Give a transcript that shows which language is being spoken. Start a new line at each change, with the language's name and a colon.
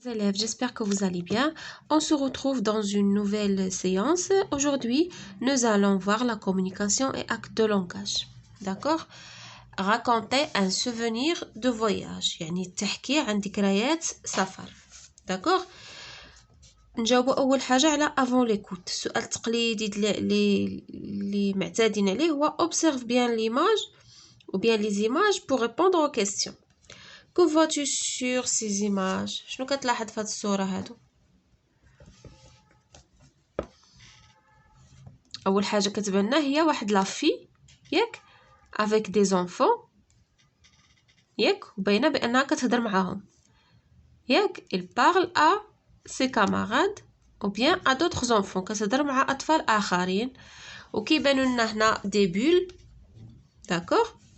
French: Élèves, j'espère que vous allez bien. On se retrouve dans une nouvelle séance. Aujourd'hui, nous allons voir la communication et actes de langage. D'accord? Raconter un souvenir de voyage.
Arabic: يعني تحكي عن ذكريات سفر. d'accord? نجاوب أول حاجة على
French: avant l'écoute.
Arabic: السؤال التقليدي اللي معتادين عليه هو
French: observe bien l'image ou bien les images pour répondre aux questions. Que vois-tu sur ces images?
Arabic: شنو كتلاحظ في هاد الصورة هادو؟ أول حاجة كتبان هي واحد لافي ياك
French: avec des enfants
Arabic: ياك وباينة بأنها كتهضر معاهم ياك
French: il parle à ses camarades ou bien à d'autres enfants
Arabic: كتهضر مع أطفال آخرين وكيبانو لنا هنا
French: des bulles
Arabic: d'accord